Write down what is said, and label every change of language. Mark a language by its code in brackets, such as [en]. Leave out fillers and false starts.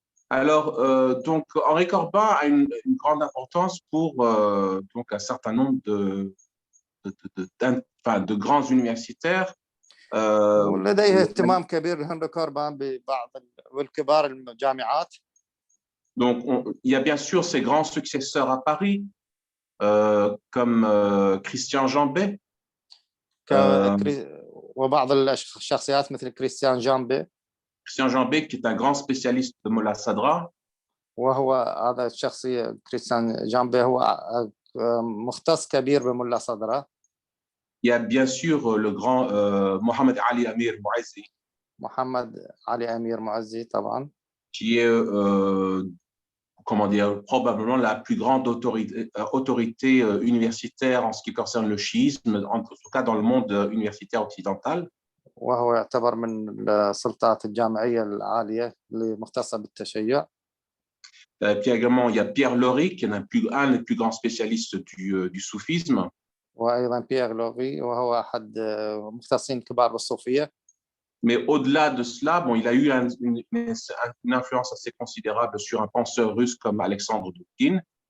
[fr] Alors, donc, Henri Corbin a une grande importance pour donc un certain nombre de grands universitaires. [ar] ولديه اهتمام كبير لهنري كوربان ببعض والكبار الجامعات. [fr] Donc, il y a bien sûr ses grands successeurs à Paris, comme Christian Jambet. [ar] وبعض الشخصيات مثل كريستيان جامبي. [fr] Christian Jambet, qui est un grand spécialiste de Molla Sadra. [ar] وهو هذا الشخصية كريستيان جامبي هو مختص كبير بمولا صدرة. [fr] Il y a bien sûr le grand Mohamed Ali Amir Mouazzi. [ar] محمد علي أمير معزي طبعا. [fr] Qui est comment dire, probablement la plus grande autorité universitaire en ce qui concerne le chiisme, en tout cas dans le monde universitaire occidental. [ar] وهو يعتبر من السلطات الجامعية العالية اللي مختصة بالتشيع. [fr] Puis également, il y a Pierre Lori, qui est un des plus grands spécialistes du soufisme. [ar] وأيضا بيير لوري وهو أحد مختصين كبار بالصوفية. [fr] Mais au-delà de cela, bon, il a eu une influence assez considérable sur un penseur russe comme Alexandre Dugin.